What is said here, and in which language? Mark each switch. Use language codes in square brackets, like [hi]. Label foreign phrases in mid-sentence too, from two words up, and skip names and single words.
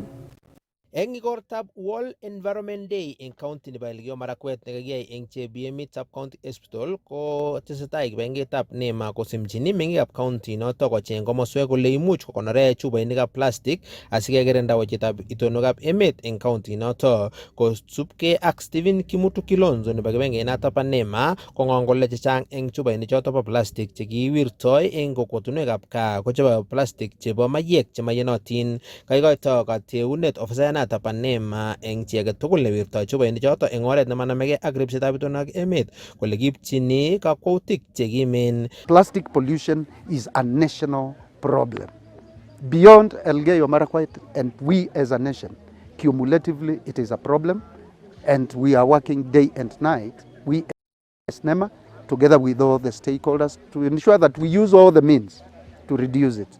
[kln] Eng igortab World Environment Day eng county nebo Elgeyo Marakwet nekakiyai eng Chebiemit Sub-County Hospital ko tesetai kibagengetab NEMA kosimchini meng'ikab county noto kocheng komoswek kole imuch kokonore chupoinikab plastic asikekirinda wechetab itonwekab emet eng county noto kosubkei ak Stephen Kimutu Kilonzo nebo kibagengenoto bo NEMA kong'ong kole chechang eng chupoinik choto bo plastic chekiwirtoi eng kokwotunwekab gaa ko chebo plastic chebo maiyek chemaiyenotin. Kaikoito kateunet ofisayat pa NEMA eng chi age tugul newirtoi chupoinik choto eng oret nemanamegei ak ripsetab itonwek emet kole kipchini kakwautik chekimen. [en] Plastic pollution is a national problem. Beyond Elgeyo Marakwet and we as a nation, cumulatively it is a problem and we are working day and night, we as NEMA, together with all the stakeholders to ensure that we use all the means to reduce it.